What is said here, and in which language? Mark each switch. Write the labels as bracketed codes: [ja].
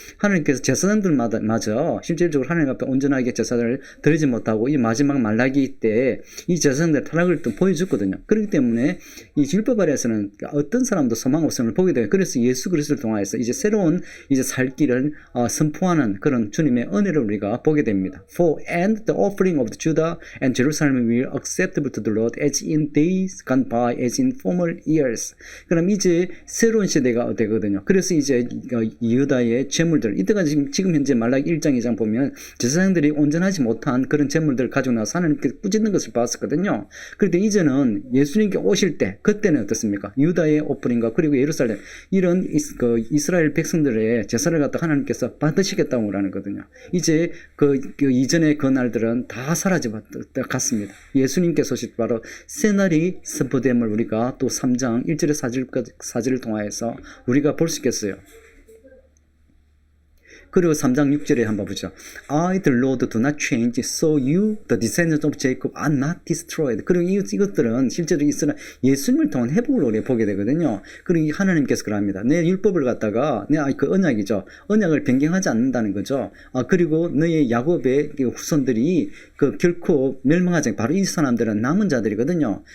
[ko] 하나님께서 제사장들마저 실질적으로 하나님 앞에 온전하게 제사를 드리지 못하고 이 마지막 말라기 때 이 제사장들 타락을 또 보여줬거든요. 그렇기 때문에 이 율법 아래에서는 어떤 사람도 소망 없음을 보게 돼요. 그래서 예수 그리스도를 통하여서 이제 새로운 이제 살 길을 선포하는 그런 주님의 은혜를 우리가 보게 됩니다. [en] For and the offering of Judah and Jerusalem will acceptable to the Lord as in days gone by as in former years. [ko] 그럼 이제 새로운 시대가 되거든요. 그래서 이제 유다의 제물들 이때가 지금 현재 말라기 1장 2장 보면 제사장들이 온전하지 못한 그런 제물들을 가지고 나서 하나님께 꾸짖는 것을 봤었거든요. 그런데 이제는 예수님께 오실 때 그때는 어떻습니까? 유다의 오프링과 그리고 예루살렘 이런 이스라엘 백성들의 제사를 갖다 하나님께서 받으시겠다고 하는 거거든요. 이제 그 이전의 그 날들은 다 사라져 갔습니다. 예수님께서 오실 바로 새 날이 선포됨을 우리가 또 3장 1절의 사절을 통하여서 우리가 볼 수 있겠어요. 그리고 3장 6절에 한번 보죠. [en] I, the Lord, do not change, so you, the descendants of Jacob, are not destroyed. [ko] 그리고 이것들은 실제로 예수님을 통한 회복을 우리가 보게 되거든요. 그리고 하나님께서 그럽니다. 내 율법을 갖다가, 그 언약이죠. 언약을 변경하지 않는다는 거죠. 그리고 너의 야곱의 후손들이 결코 멸망하지 않고, 바로 이 사람들은 남은 자들이거든요.